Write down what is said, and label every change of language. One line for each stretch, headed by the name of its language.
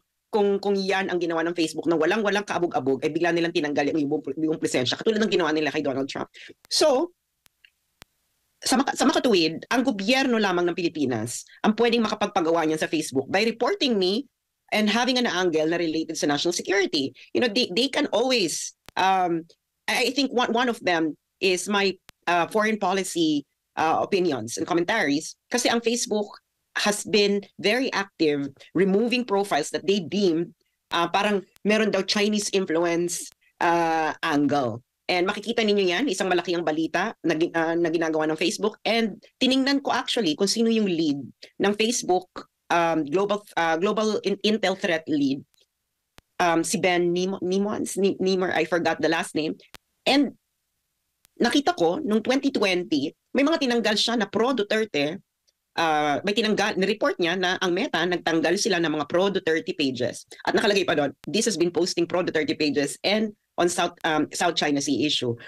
Filipino: Kung yan ang ginawa ng Facebook na walang kaabog-abog, ay bigla nilang tinanggal yung presensya, katulad ng ginawa nila kay Donald Trump. So, sa makatuwid, ang gobyerno lamang ng Pilipinas ang pwedeng makapagpagawa niyan sa Facebook
English: by reporting me and having an angle
Filipino: na related sa national security.
English: They can always, I think one of them is my foreign policy opinions and commentaries,
Filipino: kasi ang
English: Facebook has been very active removing profiles that they deem
Filipino: parang meron daw
English: Chinese influence angle.
Filipino: And makikita ninyo yan, isang malaki ang balita na ginagawa ng Facebook. And tiningnan ko actually kung sino yung lead ng Facebook Global Intel Threat Lead.
English: Si Ben Niemer, I forgot the last name.
Filipino: And nakita ko, nung 2020, may mga tinanggal siya na pro-Duterte may tinanggal, ni-report niya na ang Meta nagtanggal sila ng mga pro-Duterte pages. At nakalagay pa doon,
English: this has been posting pro-Duterte pages and on South China Sea issue.